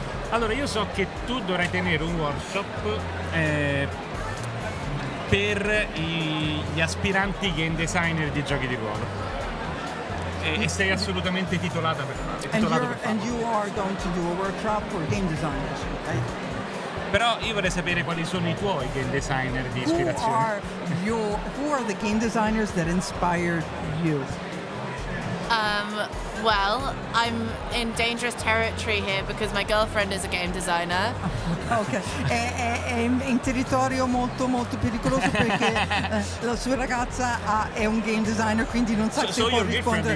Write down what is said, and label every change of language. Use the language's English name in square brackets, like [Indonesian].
[Italian] Allora, io so che tu dovrai tenere un workshop per gli aspiranti game designer di giochi di ruolo e sei assolutamente titolata per farlo. [English] And you are going to do a workshop for game designers, okay? [Italian] Però io vorrei sapere quali sono i tuoi game designer di ispirazione. [English] Who are the game designers that inspired you? Well, I'm in dangerous territory here because my girlfriend is a game designer. [Italian] Ok, è in territorio molto molto pericoloso perché la sua ragazza è un game designer, quindi non sa se può rispondere.